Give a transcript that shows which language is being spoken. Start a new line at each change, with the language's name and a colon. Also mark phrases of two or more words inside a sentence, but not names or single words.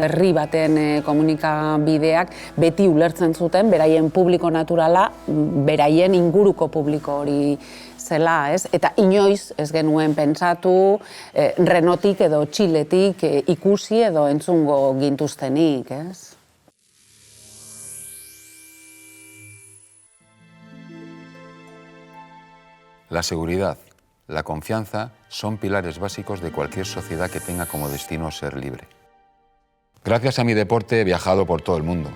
Basque: Herri baten komunikabideak beti ulertzen zuten beraien publiko naturala, beraien inguruko publiko hori zela, ez? Eta inoiz ez genuen pentsatu Renaultik edo Txiletik ikusi edo entzungo gintuztenik, ez?
Spanish: La seguridad, la confianza son pilares básicos de cualquier sociedad que tenga como destino ser libre. Gracias a mi deporte he viajado por todo el mundo.